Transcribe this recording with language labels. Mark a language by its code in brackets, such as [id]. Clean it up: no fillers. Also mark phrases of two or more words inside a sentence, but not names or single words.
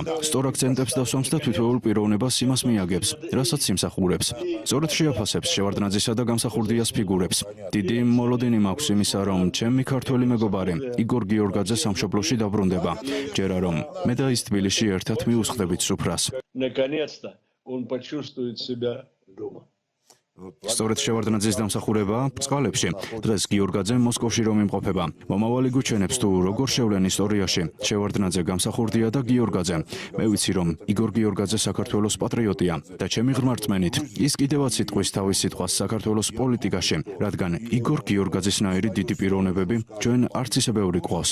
[ka] სწორ აქცენტებს დასვამს და თვითეულ პიროვნებას იმას მიაგებს, რასაც იმსახურებს. სწორედ შეაფასებს შევარდნაძისა და გამსახურდიას ფიგურებს. დიდი მოლოდინი მაქვს იმისა, რომ ჩემი ქართველი მეგობარი იგორ გიორგაძე სამშობლოში დაბრუნდება. ჯერა რომ მე და ის თბილისში ერთად მივუსხდებით სუფრას. [ru] Наконец-то он почувствует себя дома. [ka] სწორედ შევარდნაძის დამსახურება წყალებში. დღეს გიორგაძე მოსკოვში რომ იმყოფება. მომავალი გუჩენებს თუ როგორ შევლენ ისტორიაში. შევარდნაძე გამსახურდია და გიორგაძე. მე ვიცი რომ იგორ გიორგაძე საქართველოს პატრიოტია და ჩემი ღრმა რწმენით ის კიდევაც იტყვის თავის სიტყვას საქართველოს პოლიტიკაში, რადგან იგორ გიორგაძესნაირი დიდი პიროვნებები ჩვენ არც ისე ბევრი გვყავს.